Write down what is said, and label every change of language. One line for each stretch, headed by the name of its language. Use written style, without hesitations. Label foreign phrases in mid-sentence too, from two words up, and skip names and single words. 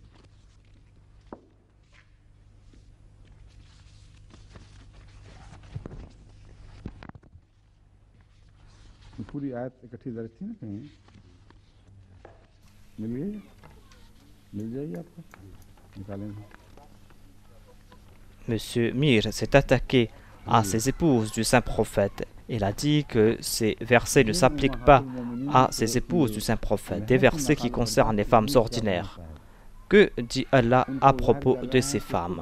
Urdu: پوری آیت اکٹھی درج تھی نا کہیں مل جائے گی آپ کو نکالیں گے.
French: Monsieur Mir s'est attaqué à ses épouses du saint prophète. Il a dit que ces versets ne s'appliquent pas à ces épouses du saint prophète, des versets qui concernent les femmes ordinaires. Que dit Allah à propos de ces femmes?